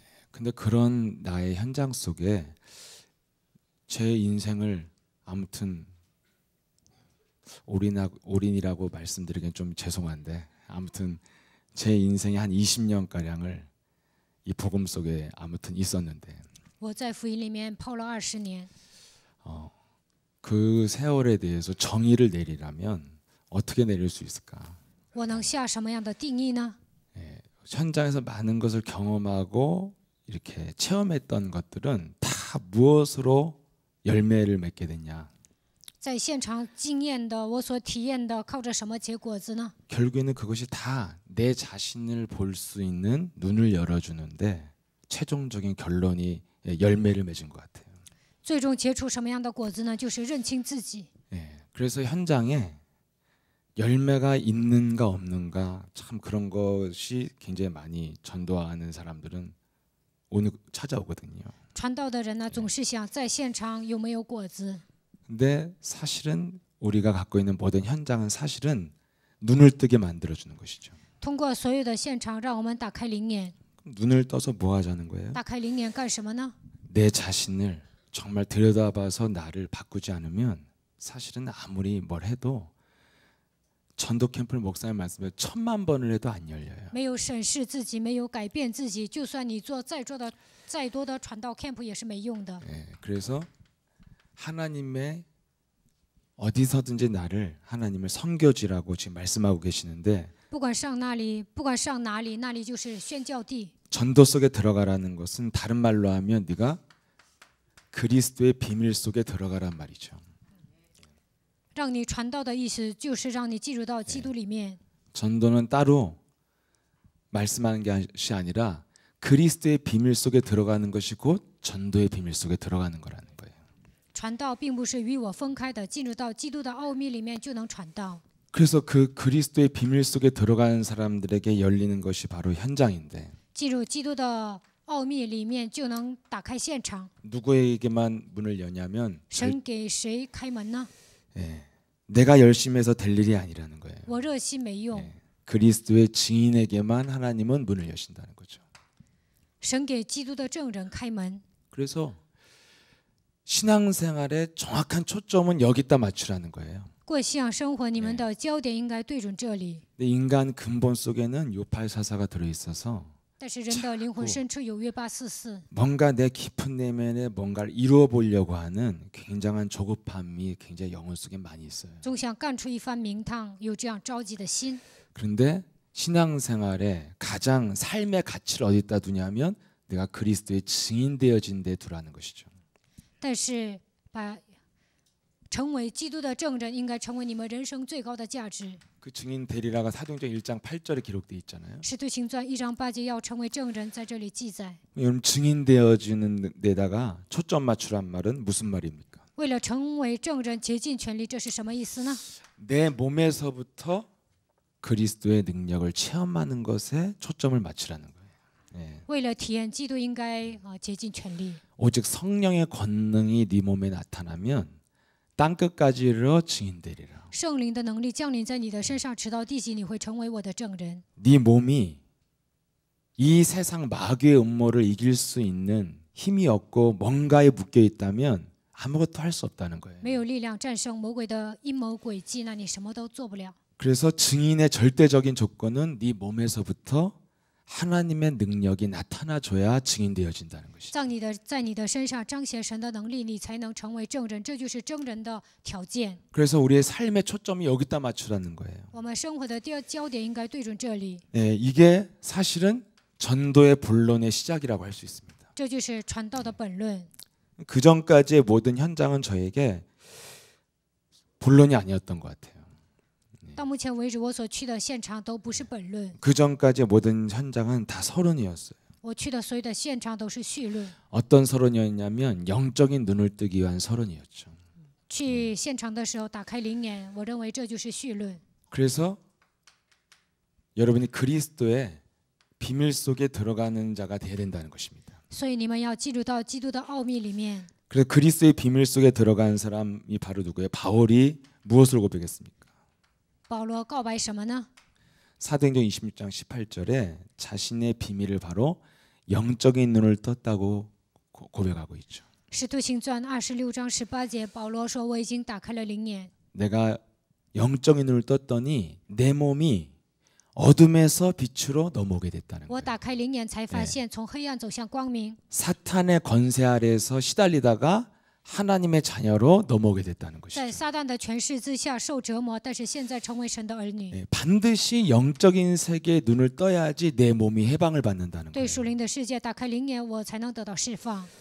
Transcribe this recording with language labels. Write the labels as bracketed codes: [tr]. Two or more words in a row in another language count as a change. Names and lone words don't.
[ko] 근데 그런 나의 현장 속에 제 인생을 아무튼 올인이라고 말씀드리긴 좀 죄송한데 아무튼 제 인생의 한 20년 가량을 이 복음 속에 아무튼 있었는데 [zh] 我在福音里面泡了20年， [ko] 그 세월에 대해서 정의를 내리라면 어떻게 내릴 수 있을까? [zh] 我能下什么样的定义呢？ [ko] 현장에서 많은 것을 경험하고 이렇게 체험했던 것들은 다 무엇으로 열매를 맺게 됐냐? [zh] 在现场经验的，我所体验的，靠着什么结果子呢？ [ko] 결국에는 그것이 다 내 자신을 볼 수 있는 눈을 열어주는데 최종적인 결론이 열매를 맺은 것 같아요. [zh] 最终结出什么样的果子呢？就是认清自己。 [ko] 그래서 현장에 열매가 있는가 없는가 참 그런 것이 굉장히 많이 전도하는 사람들은 찾아오거든요. [zh] 传道的人呢，总是想在现场有没有果子。 [ko] 근데 사실은 우리가 갖고 있는 모든 현장은 사실은 눈을 뜨게 만들어주는 것이죠. [zh] 通过所有的现场，让我们打开灵眼。 [ko] 눈을 떠서 뭐 하자는 거예요? [zh] 打开灵眼干什么呢？ [ko] 내 자신을 정말 들여다봐서 나를 바꾸지 않으면 사실은 아무리 뭘 해도 전도 캠프를 목사님 말씀에 1000만 번을 해도 안 열려요. [zh] 没有审视自己，没有改变自己，就算你做再多的传道 camp 也是没用的。 [ko] 그래서 하나님의 어디서든지 나를 하나님을 섬겨주라고 지금 말씀하고 계시는데 [zh] 不管上哪里，不管上哪里，那里就是宣教地。 [ko] 전도 속에 들어가라는 것은 다른 말로 하면 네가 그리스도의 비밀 속에 들어가란 말이죠. [zh] 让你传道的意思就是让你进入到基督里面。 [ko] 전도는 따로 말씀하는 것이 아니라 그리스도의 비밀 속에 들어가는 것이 곧 전도의 비밀 속에 들어가는 거라는 거예요. [zh] 传道并不是与我分开的，进入到基督的奥秘里面就能传道。 [ko] 그래서 그 그리스도의 비밀 속에 들어가는 사람들에게 열리는 것이 바로 현장인데 [zh] 进入基督的奥秘里面就能打开现场。 [ko] 누구에게만 문을 여냐면 [zh] 神给谁开门呢？ [ko] 예, 내가 열심히 해서 될 일이 아니라는 거예요. [zh] 我热心没用， [ko] 그리스도의 증인에게만 하나님은 문을 여신다는 거죠. [zh] 神给基督的证人开门。 [ko] 그래서 신앙생활의 정확한 초점은 여기다 맞추라는 거예요. [zh] 过信仰生活，你们的焦点应该对准这里。 [ko] 근데 인간 근본 속에는 요팔사사가 들어있어서 [zh] 但是人的灵魂深处有约八四四， [ko] 뭔가 내 깊은 내면에 뭔가를 이루어 보려고 하는 굉장한 조급함이 굉장히 영혼 속에 많이 있어요. [zh] 总想干出一番名堂，有这样着急的心。 [ko] 그런데 신앙생활에 가장 삶의 가치를 어디다 두냐면 내가 그리스도의 증인 되어진 데 두라는 것이죠. [zh] 但是成为基督的证人，应该成为你们人生最高的价值。 [ko] 그 증인 되리라가 사도행전 1장 8절에 기록되어 있잖아요. [zh] 使徒行传1章8节要成为证人，在这里记载。 [ko] 여러분 증인 되어지는 데다가 초점 맞추란 말은 무슨 말입니까? [zh] 为了成为证人，竭尽全力，这是什么意思呢？ [ko] 내 몸에서부터 그리스도의 능력을 체험하는 것에 초점을 맞추라는 거예요. 예. [zh] 为了体验基督，应该竭尽全力。 [ko] 오직 성령의 권능이 네 몸에 나타나면 땅 끝까지 이르러 증인되리라. [zh] 圣灵的能力降临在你的身上，直到地极，你会成为我的证人。 [ko] 네 몸이 이 세상 마귀의 음모를 이길 수 있는 힘이 없고 뭔가에 묶여 있다면 아무것도 할 수 없다는 거예요. [zh] 没有力量战胜魔鬼的阴谋诡计，那你什么都做不了。 [ko] 그래서 증인의 절대적인 조건은 네 몸에서부터 하나님의 능력이 나타나줘야 증인되어진다는 것이죠. [zh] 在你的身上彰显神的能力，你才能成为证人，这就是证人的条件。 [ko] 그래서 우리의 삶의 초점이 여기다 맞추라는 거예요. [zh] 我们生活的焦点应该对准这里， [ko] 네, 이게 사실은 전도의 본론의 시작이라고 할 수 있습니다. [zh] 这就是传道的本论。 [ko] 그 전까지의 모든 현장은 저에게 본론이 아니었던 것 같아요. [zh] 到目前为止，我所去的现场都不是本论， [ko] 그 전까지의 모든 현장은 다 서론이었어요. [zh] 我去的所有的现场都是绪论。 [ko] 어떤 서론이었냐면 영적인 눈을 뜨기 위한 서론이었죠. [zh] 去现场的时候打开灵眼，我认为这就是绪论。 [ko] 그래서 여러분이 그리스도의 비밀 속에 들어가는 자가 되어야 된다는 것입니다. [zh] 所以你们要进入到基督的奥秘里面。 [ko] 그래서 그리스도의 비밀 속에 들어간 사람이 바로 누구예요? 바울이 무엇을 고백했습니까? [zh] 保罗告白什么呢？ [ko] 사도행전 26장 18절에 자신의 비밀을 바로 영적인 눈을 떴다고 고백하고 있죠. [zh] 使徒行传26章18节，保罗说：“我已经打开了灵眼， [ko] 내가 영적인 눈을 떴더니 내 몸이 어둠에서 빛으로 넘어오게 됐다는 [zh] 我 [ko] 거예요. [zh] 打开灵眼才发现，从黑暗走向光明。 [ko] 사탄의 권세 아래에서 시달리다가 하나님의 자녀로 넘어오게 됐다는 [zh] 在 [ko] 것이죠. [zh] 撒旦的权势之下受折磨，但是现在成为神的儿女。 [ko] 네, 반드시 영적인 세계에 눈을 떠야지 내 몸이 해방을 받는다는 [zh] 对 [ko] 거예요. [zh] 属灵的世界打开灵眼，我才能得到释放。